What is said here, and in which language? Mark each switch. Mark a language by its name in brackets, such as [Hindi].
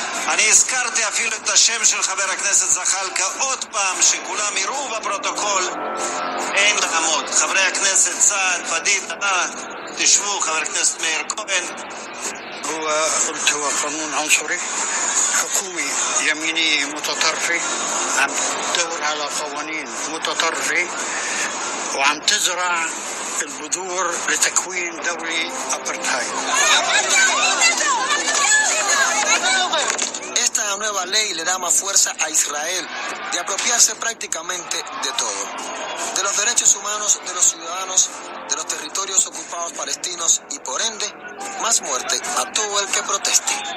[Hebrew] אני הזכרתי אפילו את השם של חבר הכנסת זחאלקה עוד פעם, שכולם יראו בפרוטוקול, אין לעמוד. חברי הכנסת סעד, פדידה, תשבו, חבר הכנסת מאיר כהן. [Arabic] هو قانون عنصري حكومي يميني متطرفي عم تدور على قوانين متطرفة وعم تزرع البذور لتكوين دولة أبرتايد. [Spanish] Esta nueva ley le da más fuerza a Israel de apropiarse prácticamente de todo, de los derechos humanos de los ciudadanos, de los territorios ocupados palestinos y por ende, más muerte a todo el que proteste.